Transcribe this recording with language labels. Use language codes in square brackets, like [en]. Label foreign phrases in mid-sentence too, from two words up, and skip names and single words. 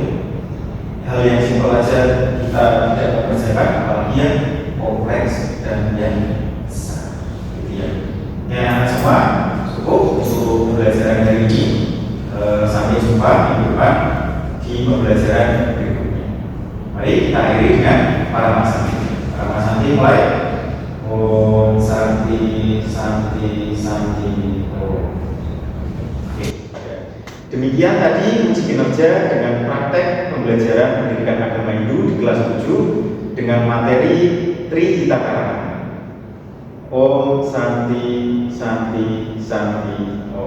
[id] Hal yang simpel aja kita tidak mengerjakan, apalagi yang kompleks dan yang besar gitu ya. Ya semua cukup untuk pembelajaran hari ini. Sampai jumpa minggu depan di pembelajaran berikutnya. Mari kita akhiri dengan para masanti. Para masanti mulai. [sa] Om Santi Santi Santi Om. [id] Oke. Demikian tadi uji kinerja dengan praktek pembelajaran pendidikan agama Hindu di kelas 7 dengan materi Triwitaka. [sa] Om Santi Santi Santi